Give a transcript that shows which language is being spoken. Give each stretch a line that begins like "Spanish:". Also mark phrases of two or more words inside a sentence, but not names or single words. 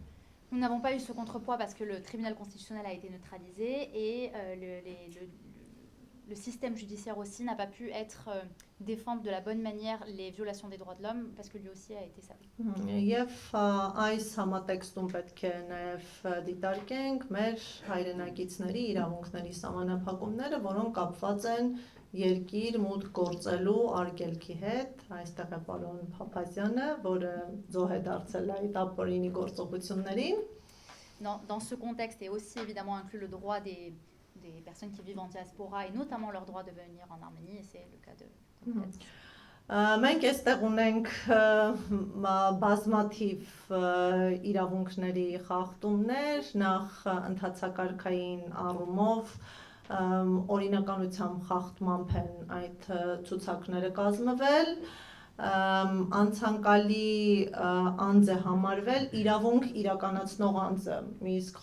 French: Nous n'avons pas eu ce contrepoids parce que le tribunal constitutionnel a été neutralisé et le système judiciaire aussi n'a pas pu défendre de la bonne manière les violations des droits de l'homme parce que lui aussi a été sablé.
Armenian: Եվ այս համատեքստում պետք է նաև դիտարկենք մեր հայրենակիցների իրավունքների սահմանափակումները, որոնք կապված են երկիր մուտք գործելու արգելքի հետ, այստեղ է պարոն Փափազյանը, որը զոհ է դարձել այդ ապօրինի գործողություններին։
French: Dans ce contexte est aussi évidemment inclus le droit des personnes qui vivent en diaspora et notamment leur droit de venir en Arménie, et c'est le cas de
Armenian: Մենք այստեղ ունենք բազմաթիվ իրավունքների խախտումներ, նախ ընդհանցակարգային առումով օրինականությամբ խախտմամբ են այդ ցուցակները կազմվել, անցանկալի անձ է համարվել իրավունք իրականացնող անձը, իսկ